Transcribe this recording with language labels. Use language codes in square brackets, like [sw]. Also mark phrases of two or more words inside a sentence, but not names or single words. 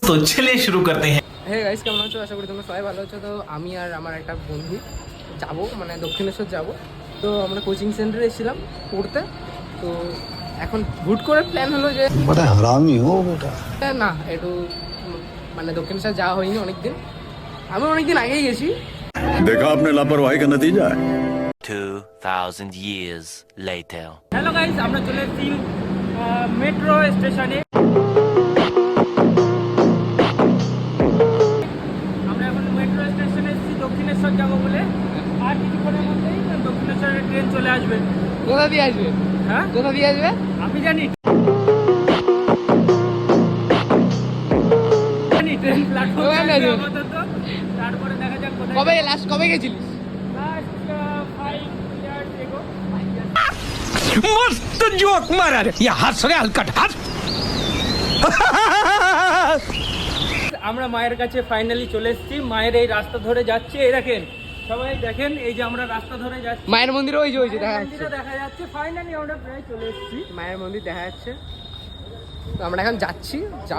[hi] तो चलिए शुरू करते हैं। [en] hey guys, [bn] কেমন আছো? আশা করি তোমরা সবাই ভালো আছো। তো আমি আর আমার একটা বন্ধু যাবো, মানে দক্ষিণেশ্বর যাব। তো আমরা [en] coaching centre [bn] এসেছিলাম পড়তে। তো এখন হুট করে প্ল্যান হলো যে [hi] बड़ा हरामी हो बेटा। [bn] না একটু মানে দক্ষিণেশ্বর যাওয়া হয়নি অনেকদিন। আমি অনেকদিন আগেই গেছি। [hi] देखा आपने लापरवाही का नतीजा है। [en] 2000 years later. hello guys, [bn] আমরা চলে এসেছি [en] metro station. [bn] আমরা এখন [en] metro station [bn] এসেছি দক্ষিণেশ্বর যাবো বলে। আর কিছুক্ষণের মধ্যেই দক্ষিণেশ্বরের ট্রেন চলে আসবে। কোথা দিয়ে আসবে? হ্যাঁ, কোথা দিয়ে আসবে আমি জানি [en] train platform [bn] আসবে আপাতত। তারপরে দেখা যাক কোথায়। কবে গেছিলিস? [en] লাস্ট 5 years ago। [hi] मस्त जोक मारा रे, ये हंस रहे हलकट हंस। [bn] আমরা মায়ের কাছে ফাইনালি চলে এসেছি। মায়ের এই রাস্তা ধরে যাচ্ছে, এই দেখেন সবাই দেখেন, এই যে আমরা রাস্তা ধরে যাচ্ছি। মায়ের মন্দির ওই যে দেখা যাচ্ছে। মন্দিরটা দেখা যাচ্ছে। ফাইনালি আমরা প্রায় চলে এসেছি। মায়ের মন্দির দেখা যাচ্ছে। তো আমরা এখন যাচ্ছি, যাব।